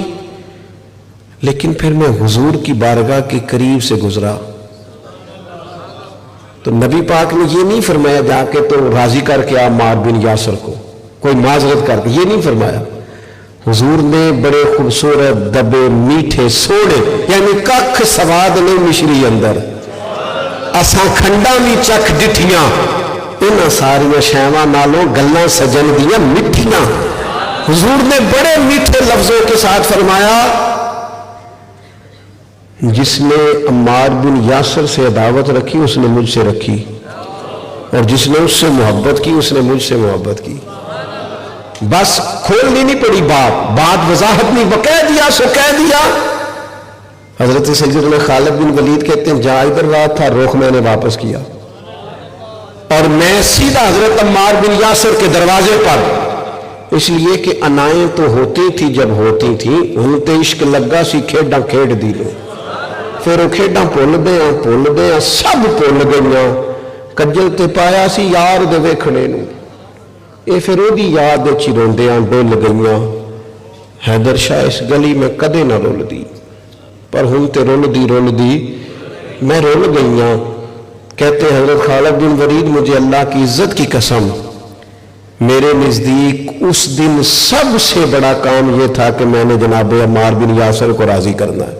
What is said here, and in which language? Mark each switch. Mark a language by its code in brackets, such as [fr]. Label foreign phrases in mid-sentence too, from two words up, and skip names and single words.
[ur] لیکن پھر میں حضور کی بارگاہ کے قریب سے گزرا تو نبی پاک نے یہ نہیں فرمایا جا کے تو راضی کر کے عمار بن یاسر کو، کوئی معذرت کر کے، یہ نہیں فرمایا۔ حضور نے بڑے خوبصورت [pa] دبے میٹھے سوڑے، یعنی ککھ سواد نہیں مشری اندر، اساں کھنڈا بھی چکھ ڈٹھیاں، انہاں ساریاں شیواں نالوں گلاں سجن دیاں مٹھیاں۔ [ur] حضور نے بڑے میٹھے لفظوں کے ساتھ فرمایا جس نے عمار بن یاسر سے عداوت رکھی اس نے مجھ سے رکھی، اور جس نے اس سے محبت کی اس نے مجھ سے محبت کی۔ بس کھولنی نہیں پڑی بات وضاحت نہیں، وہ کہہ دیا سو کہہ دیا۔ حضرت سیدنا خالد بن ولید کہتے ہیں جہاں ادھر رہا تھا رخ میں نے واپس کیا، اور میں سیدھا حضرت عمار بن یاسر کے دروازے پر، اس لیے کہ انائیں تو ہوتی تھی جب ہوتی تھی، [pa] ان تے عشق لگا سی کھیڈاں کھیڈ دی لو، پھر وہ کھیڈاں بھول دیاں سب بھول گئیاں، کجل تے پایا سی یار دے ویکھنے نوں، اے پھر وہ دی یاد چ روندیاں ڈول گئیاں، حیدر شاہ اس گلی میں کدے نہ رول دی، پر ہن تے رول دی میں رول گئیاں۔ [ur] کہتے ہیں حضرت خالد بن ولید مجھے اللہ کی عزت کی قسم، میرے نزدیک اس دن سب سے بڑا کام یہ تھا کہ میں نے جناب عمار بن یاسر کو راضی کرنا ہے۔